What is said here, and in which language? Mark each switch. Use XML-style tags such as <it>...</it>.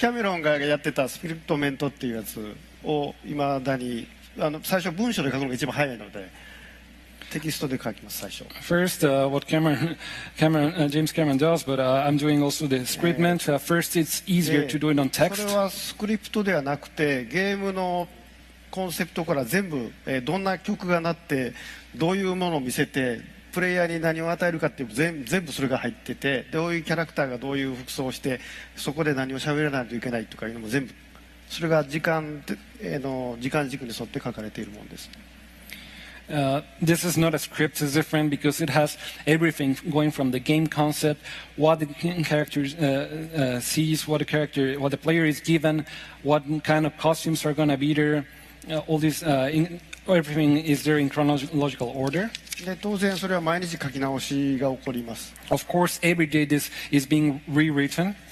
<ja>キャメロンがやってたスクリプトメントっていうやつをいまだに最初文章で書くのが一番早いのでテキストで書きます最初。</ja> <en>First, what James Cameron does, but I'm doing also the scriptment. First, it's easier to do it on</en> <ja>そ</ja> <en>text.</en> <ja>れはスクリプトではなくてゲームのコンセプトから全部、どんな曲が鳴ってどういうものを見せてプレイヤーに何を与えるかっていう全部それが入っててどういうキャラクターがどういう服装をしてそこで何を喋らないといけないとかいうのも全部それが時間軸に沿って書かれているものです。</ja> <en>This is not a script, it's different because it has everything going from the game concept, what the character sees, what the player is given, what kind of costumes are going to be there, all this, everything is there in chronological order.</en> <ja>で当然それは毎日書き直しが起こります。</ja> <en>Of course, every day this is being rewritten.</en>